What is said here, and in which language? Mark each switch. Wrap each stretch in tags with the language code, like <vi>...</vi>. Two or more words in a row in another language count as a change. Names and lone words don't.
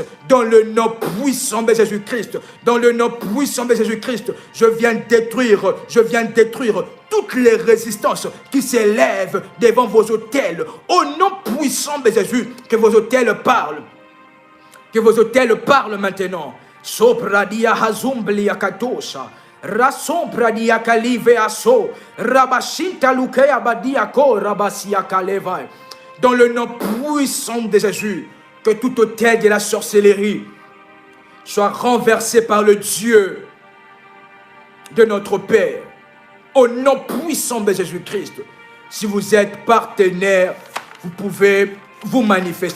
<fr>Dans le nom puissant de Jésus-Christ, dans le nom puissant de Jésus-Christ, je viens détruire toutes les résistances qui s'élèvent devant vos autels. Au nom puissant de Jésus, que vos autels parlent. Que vos autels parlent maintenant. Sopradia hazumblia katosha. Rasompradia kalive aso. Rabashita lukea badiako rabasia kaleva. Dans le nom puissant de Jésus, que tout autel de la sorcellerie soit renversé par le Dieu de notre Père. Au nom puissant de Jésus-Christ. Si vous êtes partenaire, vous pouvez vous manifester.</fr>